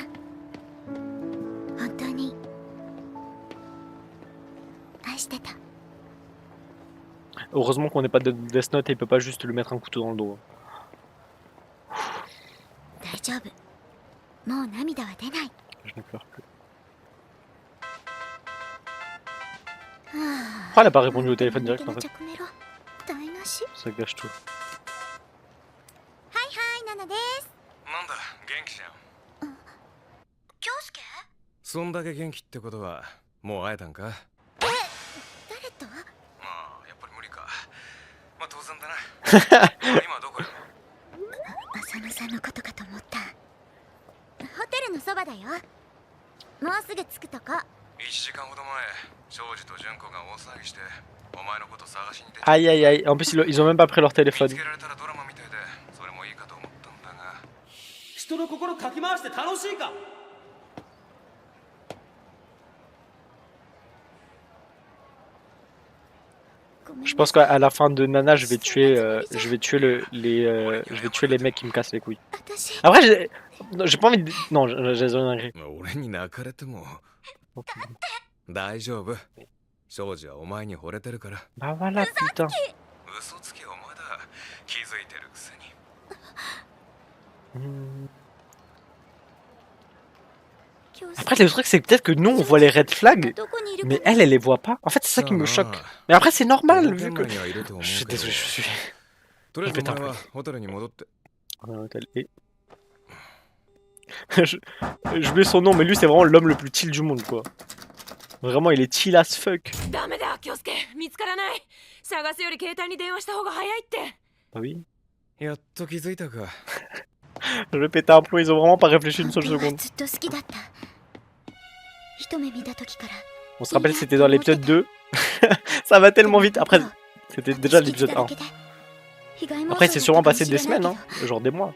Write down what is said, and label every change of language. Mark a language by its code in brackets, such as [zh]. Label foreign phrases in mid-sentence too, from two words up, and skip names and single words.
[fr] Heureusement qu'on n'est pas de Death Note et il peut pas juste lui mettre un couteau dans le dos. Je ne pleure plus. Pourquoi elle a pas répondu au téléphone direct en fait? Ça gâche tout. [ja] なんだ元気じゃんそんだけ元気ってことはもう会えたんか誰とまあやっぱり無理かまあ当然だな今どこよ浅野さんのことかと思ったホテルのそばだよもうすぐ着くとこ 1時間ほど前庄司と純子が大騒ぎしてお前のこと探しに出て [fr] Aïe aïe aïe, en plus ils ont même pas pris leur [ja] 見 [fr] téléphone. [ja] つけられたらドラマみたいでそれもいいかと思ったんだが人の心かき回して楽しいか [fr] Je pense qu'à la fin de Nana, je vais tuer les mecs qui me cassent les couilles. Après, j'ai pas envie de... Non, j'ai dinguerie. [ja] 俺に泣かれても大丈夫庄司はお前に惚れてるから [fr] Bah voilà, putain. [ja] 嘘つきお前だ気づいてるくせに Hmm. [fr] Après, le truc, c'est que peut-être que nous, on voit les [en] red flags, [fr] mais elle les voit pas. En fait, c'est ça qui me choque. Mais après, c'est normal, vu que... Je suis désolé, je suis... [ja] とりあえずお前は [fr] Répète [ja] ホテルに戻って [fr] Et... je mets son nom, mais lui, c'est vraiment l'homme le plus chill du monde, quoi. Vraiment, il est [en] chill as fuck. [ja] ダメだ京介見つからない探すより携帯に電話した方が早いって [fr] Bah oui. [ja] やっと気づいたか [fr] Je vais péter un plomb, ils ont vraiment pas réfléchi une seule seconde. On se rappelle, c'était dans l'épisode 2. Ça va tellement vite. Après, c'était déjà l'épisode 1. Après, c'est sûrement passé des semaines, hein, genre des mois.